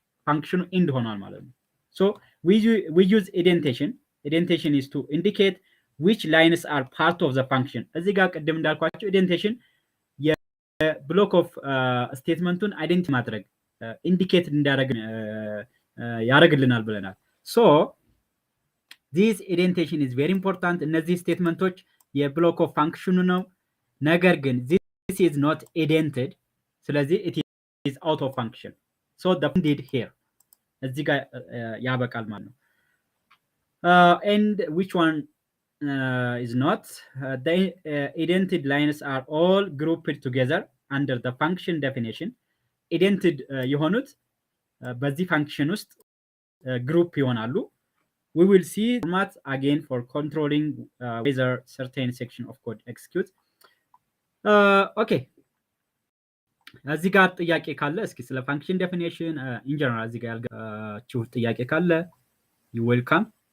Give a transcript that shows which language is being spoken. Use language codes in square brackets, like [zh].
[en] function end [am] ሆኗል ማለት ነው። [en] So we use indentation. Indentation is to indicate which lines are part of the function. [am] እዚህ ጋር ቅድም እንዳልኳቸው indentation የብሎክ ኦፍ ስቴትመንቱን አይደንቲፋይ ማድረግ ኢንዲኬት እንዲያደርግ ያደርግልናል ብለናል። [en] So this indentation is very important. [am] እነዚህ ስቴትመንቶች የብሎክ ኦፍ ፋንክሽኑ ነው። ነገር ግን [en] this is not indented, [am] ስለዚህ [en] it is out of function. So the did here [am] እዚህ ጋር ያበቃል ማለት ነው። [en] And which one is not? The indented lines are all grouped together under the function definition. Indented [am] የሆኑት በዚህ ፋንክሽን ውስጥ ግሩፕ ይሆናሉ። [en] We will see format again for controlling whether certain section of code execute. Okay. [am] እዚህ ጋር ጥያቄ ካለ እስኪ ስለ ፋንክሽን ዴፊኒሽን ኢን ጀነራል እዚህ ጋር ያልጋችሁ ጥያቄ ካለ [en] you welcome.